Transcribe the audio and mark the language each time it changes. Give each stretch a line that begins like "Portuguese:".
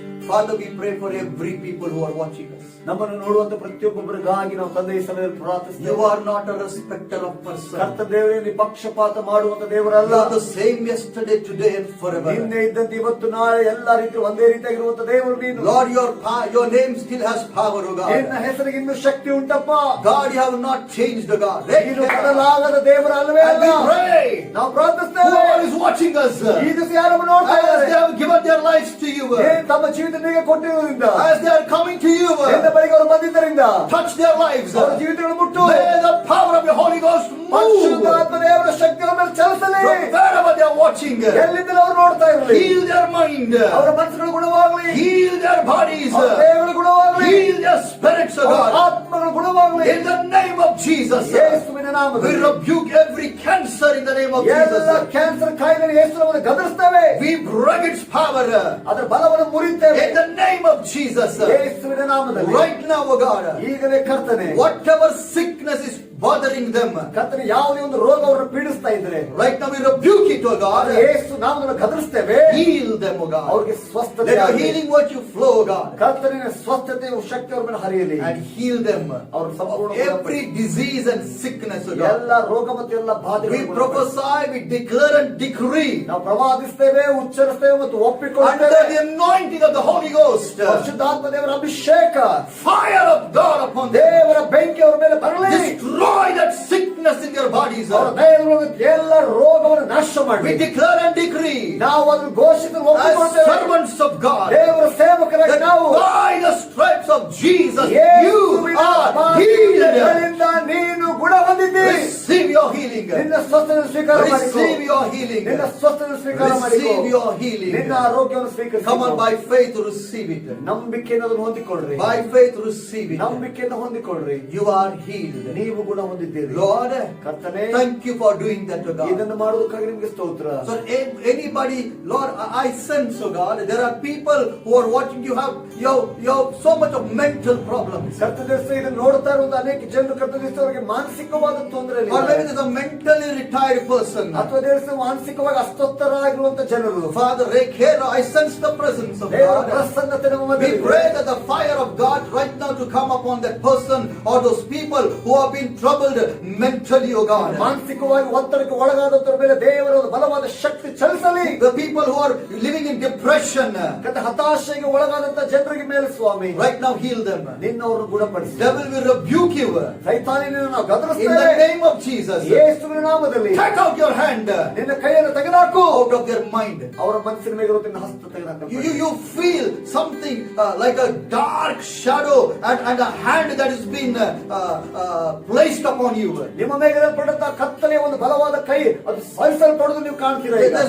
English: Father, we pray for every people who are watching us.
Kannada: ನಮ್ಮನ್ನು ನೋಡುವಂತ ಪ್ರತಿಯೊಬ್ಬರಿಗಾಗಿ ನಾವು ತಂದೆಯ ಸಮಯದಲ್ಲಿ ಪ್ರಾರ್ಥಿಸ್ತೇವೆ.
English: You are not a respecter of person.
Kannada: ಕರ್ತ ದೇವರೇ, ನೀವು ಪಕ್ಷಪಾತ ಮಾಡುವಂತ ದೇವರಲ್ಲ.
English: You are the same yesterday, today and forever.
Kannada: ನಿನ್ನೆ ಇದ್ದಂತೆ ಇವತ್ತು ನಾಳೆ ಎಲ್ಲಾ ರೀತಿ ಒಂದೇ ರೀತಿಯಾಗಿರುವಂತ ದೇವರು ನೀನು.
English: Lord, your name still has power, O God.
Kannada: ನಿನ್ನ ಹೆಸರಿಗೆ ಇನ್ನೂ ಶಕ್ತಿ ಉಂಟಪ್ಪ.
English: God, you have not changed, O God.
Kannada: ನೀನು ಬದಲಾಗದ ದೇವರ ಅಲ್ಲವೇ ಅಲ್ಲ.
English: And we pray.
Kannada: ನಾವು ಪ್ರಾರ್ಥಿಸ್ತೇವೆ.
English: Whoever is watching us,
Kannada: ಈ ದಿವಸ ಯಾರನ್ನು ನೋಡ್ತಾ
English: as they
Kannada: ಇದ್ದಾರೆ,
English: have given their lives to you,
Kannada: ತಮ್ಮ ಜೀವಿತ ನಿನಗೆ ಕೊಟ್ಟಿರುವುದರಿಂದ,
English: as they are coming to you,
Kannada: ನಿನ್ನ ಬಳಿಗೆ ಅವರು ಬಂದಿದ್ದರಿಂದ
English: touch their lives.
Kannada: ಅವರ ಜೀವಿತಗಳು ಮುಟ್ಟು.
English: May the power of the Holy Ghost move
Kannada: ಪರಿಶುದ್ಧಾತ್ಮ ದೇವರ ಶಕ್ತಿ ಅವರ ಮೇಲೆ ಚಲಿಸಲಿ.
English: from wherever they are watching.
Kannada: ಎಲ್ಲಿಂದಲೂ ಅವರು ನೋಡ್ತಾ ಇರಲಿ.
English: Heal their mind.
Kannada: ಅವರ ಮನಸ್ಸುಗಳು ಗುಣವಾಗಲಿ.
English: Heal their bodies.
Kannada: ಅವರ ದೇಹಗಳು ಗುಣವಾಗಲಿ.
English: Heal their spirits, O
Kannada: ಅವರ
English: God.
Kannada: ಆತ್ಮಗಳು ಗುಣವಾಗಲಿ.
English: In the name of Jesus.
Kannada: ಯೇಸುವಿನ
English: We
Kannada: ನಾಮದಲ್ಲಿ
English: rebuke every cancer in the name of
Kannada: ಎಲ್ಲ
English: Jesus.
Kannada: ಕ್ಯಾನ್ಸರ್ ಕಾಯಿಲೆ ಯೇಸುವನ್ನು ಗದರಿಸ್ತೇವೆ.
English: We break its power
Kannada: ಅದರ ಬಲವನ್ನು ಮುರಿತೇವೆ
English: in the name of Jesus.
Kannada: ಯೇಸುವಿನ ನಾಮದಲ್ಲಿ.
English: Right now, O God.
Kannada: ಈಗಲೇ ಕರ್ತನೆ,
English: Whatever sickness is bothering them,
Kannada: ಕರ್ತನೆ ಯಾವುದೇ ಒಂದು ರೋಗ ಅವರನ್ನು ಪೀಡಿಸ್ತಾ ಇದ್ರೆ
English: right now we rebuke it, O God.
Kannada: ಯೇಸು ನಾಮದಲ್ಲಿ ಗದರಿಸ್ತೇವೆ.
English: Heal them, O God.
Kannada: ಅವರಿಗೆ ಸ್ವಸ್ಥತೆ
English: Let your
Kannada: ಆಗಲಿ.
English: healing virtue flow, O God.
Kannada: ಕರ್ತನಿನ ಸ್ವಸ್ಥತೆಯು ಶಕ್ತಿ ಅವರ ಮೇಲೆ ಹರಿಯಲಿ.
English: And heal them
Kannada: ಅವರ ಸಂಪೂರ್ಣ
English: every disease and sickness, O God.
Kannada: ಎಲ್ಲ ರೋಗ ಮತ್ತು ಎಲ್ಲ
English: We
Kannada: ಬಾಧೆಗಳು
English: prophesy, we declare and decree
Kannada: ನಾವು ಪ್ರವಾದಿಸ್ತೇವೆ, ಉಚ್ಚರಿಸ್ತೇವೆ ಮತ್ತು
English: under
Kannada: ಒಪ್ಪಿಕೊಳ್ಳುತ್ತೇವೆ.
English: the anointing of the Holy Ghost.
Kannada: ಪರಿಶುದ್ಧಾತ್ಮ ದೇವರ ಅಭಿಷೇಕ,
English: Fire of God upon them.
Kannada: ದೇವರ ಬೆಂಕಿ ಅವರ ಮೇಲೆ ಬರಲಿ.
English: Destroy that sickness in their bodies.
Kannada: ಅವರ ದೇಹದ ಎಲ್ಲ ರೋಗವನ್ನು ನಾಶ
English: We
Kannada: ಮಾಡಿ
English: declare and decree
Kannada: ನಾವು ಅದನ್ನು ಘೋಷಿಸಲು
English: as
Kannada: ಒಪ್ಪಿಕೊಳ್ಳುತ್ತೇವೆ.
English: servants of God
Kannada: ದೇವರ ಸೇವಕರಾಗಿ
English: that
Kannada: ನಾವು
English: by the stripes of Jesus you
Kannada: ಯೇಸುವಿನ
English: are healed.
Kannada: ಬಾಧೆಗಳಿಂದ ನೀನು ಗುಣ ಹೊಂದಿದ್ದೀ.
English: Receive your healing.
Kannada: ನಿನ್ನ ಸ್ವಸ್ಥತೆಯನ್ನು ಸ್ವೀಕಾರ ಮಾಡಿಕೊ.
English: Receive your healing.
Kannada: ನಿನ್ನ ಸ್ವಸ್ಥತೆಯನ್ನು ಸ್ವೀಕಾರ ಮಾಡಿಕೊ.
English: Receive your healing.
Kannada: ನಿನ್ನ ಆರೋಗ್ಯವನ್ನು ಸ್ವೀಕರಿಸಿ.
English: Come on, by faith receive it.
Kannada: ನಂಬಿಕೆಯನ್ನು ಅದನ್ನು ಹೊಂದಿಕೊಳ್ಳ್ರಿ.
English: By faith receive it.
Kannada: ನಂಬಿಕೆಯನ್ನು ಹೊಂದಿಕೊಳ್ಳ್ರಿ.
English: You are healed.
Kannada: ನೀವು ಗುಣ ಹೊಂದಿದ್ದೀರಿ.
English: Lord,
Kannada: ಕರ್ತನೇ,
English: thank you for doing that, O God.
Kannada: ಇದನ್ನು ಮಾಡುವುದಕ್ಕಾಗಿ ನಿಮಗೆ ಸ್ತೋತ್ರ.
English: So anybody, Lord, I sense, oh God, there are people who are watching. You have so much of mental problems.
Kannada: ಕರ್ತದೇಶ ಇದನ್ನು ನೋಡ್ತಾ ಇರುವಂತ ಅನೇಕ ಜನರು ಕರ್ತದೇಶದವರಿಗೆ ಮಾನಸಿಕವಾದ ತೊಂದರೆ
English: Or maybe there's a mentally retired person.
Kannada: ಅಥವಾ ದೇಶ ಮಾನಸಿಕವಾಗಿ ಅಸ್ವಸ್ಥರಾಗಿರುವಂತ ಜನರು.
English: Father, I sense the presence of
Kannada: ದೇವರ
English: God.
Kannada: ಪ್ರಸನ್ನತೆ ನಮ್ಮ
English: We
Kannada: ಮಧ್ಯೆ.
English: pray that the fire of God right now to come upon that person or those people who have been troubled mentally, oh God.
Kannada: ಮಾನಸಿಕವಾಗಿ ಒತ್ತಡಕ್ಕೆ ಒಳಗಾದಂತರ ಮೇಲೆ ದೇವರ ಒಂದು ಬಲವಾದ ಶಕ್ತಿ ಚಲಿಸಲಿ.
English: The people who are living in depression,
Kannada: ಹತಾಶೆಗೆ ಒಳಗಾದಂತ ಜನರಿಗೆ ಮೇಲೆ ಸ್ವಾಮಿ
English: right now heal them.
Kannada: ನಿನ್ನವರು ಗುಣಪಡಿಸಿ.
English: Devil will rebuke you.
Kannada: ಸೈತಾನನನ್ನು ನಾವು
English: In
Kannada: ಗದರಿಸ್ತೇವೆ.
English: the name of Jesus.
Kannada: ಯೇಸುವಿನ ನಾಮದಲ್ಲಿ
English: Take out your hand
Kannada: ನಿನ್ನ ಕೈಯನ್ನು ತೆಗೆದುಹಾಕು.
English: out of their mind.
Kannada: ಅವರ ಮನಸ್ಸಿನ ಮೇಲೆ ಇರುವ ನಿನ್ನ ಹಸ್ತ ತೆಗೆದುಹಾಕು.
English: You feel something like a dark shadow and a hand that has been placed upon you.
Kannada: ನಿಮ್ಮ ಮೇಲೆ ಪಡೆದ ಕತ್ತಲೆಯ ಒಂದು ಬಲವಾದ ಕೈ ಅದು ಸಹಿಸಲ್ಪಡುವುದು ನೀವು ಕಾಣ್ತೀರಾ.